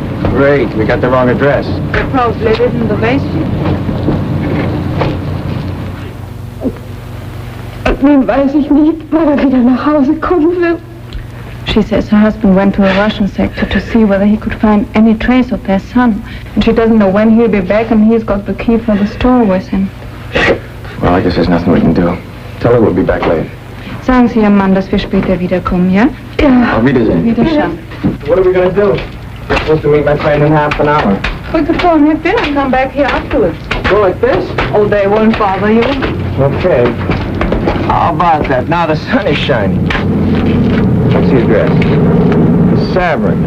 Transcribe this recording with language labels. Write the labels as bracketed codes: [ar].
[en] Great, we got the wrong address. They probably live in the basement. [de] Nun weiß ich nicht, wann er wieder nach Hause kommen wird. [en] She says her husband went to a Russian sector to see whether he could find any trace of their son. And she doesn't know when he'll be back, and he's got the key for the store with him. Well, I guess there's nothing we can do. Tell her we'll be back late. [de] Sagen Sie Ihrem Mann, dass wir später wiederkommen, ja? Ja. Auf Wiedersehen. Wiederschauen. [en] What are we going to do? We're supposed to meet my friend in half an hour. We could go and have dinner and come back here afterwards. Go like this? Oh, they won't bother you. Okay. How about that? Now the sun is shining. What's the address? The Savern.